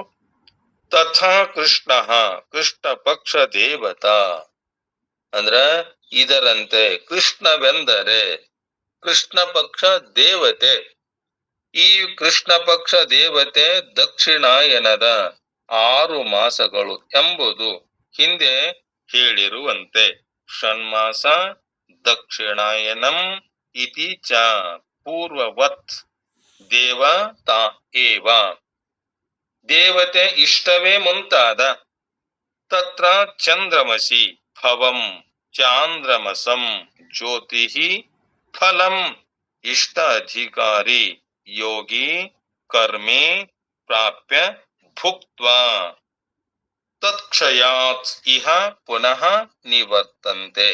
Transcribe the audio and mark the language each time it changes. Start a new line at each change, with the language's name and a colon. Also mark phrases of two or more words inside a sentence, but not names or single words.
Sanskrit: ತಥಾ ಕೃಷ್ಣ ಕೃಷ್ಣ ಪಕ್ಷ ದೇವತಾ
Kannada: ಅಂದ್ರ ಇದರಂತೆ ಕೃಷ್ಣವೆಂದರೆ ಕೃಷ್ಣ ಪಕ್ಷ ದೇವತೆ. ಈ ಕೃಷ್ಣ ಪಕ್ಷ ದೇವತೆ ದಕ್ಷಿಣಾಯನದ 6 ಮಾಸಗಳು ಎಂಬುದು ಹಿಂದೆ ಹೇಳಿರುವಂತೆ
Sanskrit: ಷಣ್ಮಾಸ ದಕ್ಷಿಣಾಯನಂ ಇತಿ ಚ ಪೂರ್ವವತ್ ದೇವತಾ ಏವ.
Kannada: ದೇವತೆ ಇಷ್ಟವೇ ಮುಂತಾದ
Sanskrit: ತತ್ರ ಚಂದ್ರಮಸಿ ಭವಂ ಚಾಂದ್ರಮಸಂ ಜ್ಯೋತಿ ಫಲಂ ಇಷ್ಟ ಅಧಿಕಾರಿ ಯೋಗಿ ಕರ್ಮೇ ಪ್ರಾಪ್ಯ ಭುಕ್ತ್ವಾ ತತ್ಕ್ಷಯಾತ್ ಇಹ ಪುನಃ ನಿವರ್ತಂತೆ.